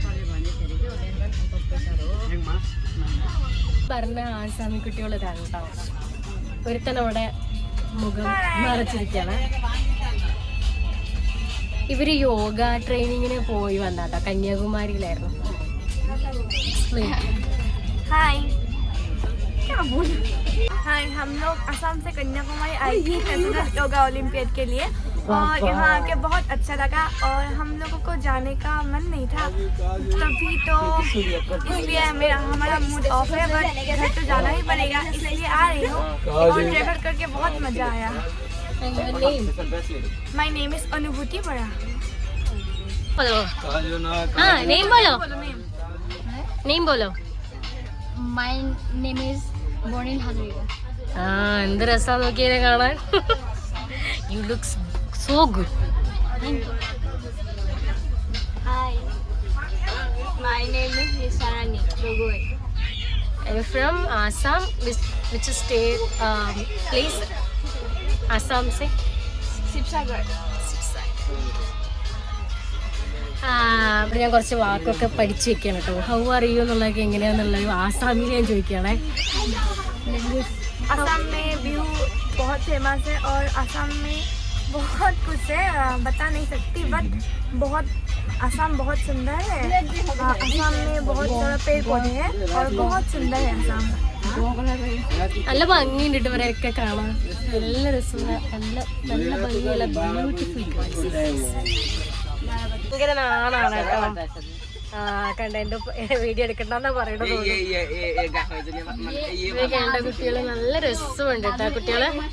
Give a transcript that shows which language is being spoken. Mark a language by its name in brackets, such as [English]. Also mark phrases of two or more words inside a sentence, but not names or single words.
[Malayalam] പറഞ്ഞ ആസാമി കുട്ടികൾ ഇതാണ്. ഒരുത്തനവിടെ മുഖം മറച്ചിരിക്കാണ്. ഇവര് [English] yoga training [Malayalam] പോയി വന്നാട്ടോ, കന്യാകുമാരിയിലായിരുന്നു. [Hindi] हाय, हम लोग असम से कन्याकुमारी आए थे नेशनल योगा ओलंपियाड के लिए और यहाँ आके बहुत अच्छा लगा और हम लोगों को जाने का मन नहीं था तभी, तो इसलिए हमारा [English] mood off [Hindi] है, बट घर तो जाना ही पड़ेगा इसलिए आ रही हूँ और ट्रैवल करके बहुत मजा आया। [English] my name is अनुभूति बड़ा। [Hindi] हाँ, नेम बोलो, नेम बोलो। [English] my name is ബോണിൻ ഹദരിക. [Malayalam] എന്ത് രസാ നോക്കിയതിനെ കാണാൻ. [English] You look so good. Hi, my name is Nisarani Gogoi. Are you from Assam? Which state? [Hindi] Place? Assam se? Sibsagar. [Malayalam] ഇവിടെ ഞാൻ കുറച്ച് വാക്കൊക്കെ പഠിച്ചു വെക്കണം കേട്ടോ. [English] how are you [Malayalam] എന്നുള്ളതൊക്കെ എങ്ങനെയാന്നുള്ളത് ആസാമിൽ ഞാൻ ചോദിക്കുകയാണേ. [Hindi] असम में व्यू बहुत फेमस है और असम में बहुत कुछ है, बता नहीं सकती, बट बहुत असम बहुत सुंदर है। असम में बहुत सारा पेड़ पौधे हैं और बहुत सुंदर है असम। [Malayalam] നല്ല ഭംഗിയുണ്ട് കേട്ടോ ഇവരെയൊക്കെ കാണാൻ. നല്ല രസമുള്ള നല്ല ഭംഗിയുള്ള ബ്യൂട്ടിഫുൾ ഭയങ്കര നാണാണ് കേട്ടോ. കണ്ട എന്റെ വീഡിയോ എടുക്കണ്ടെന്നാ പറയണത്. കണ്ട കുട്ടികള് നല്ല രസമുണ്ട് കേട്ടോ കുട്ടികള്.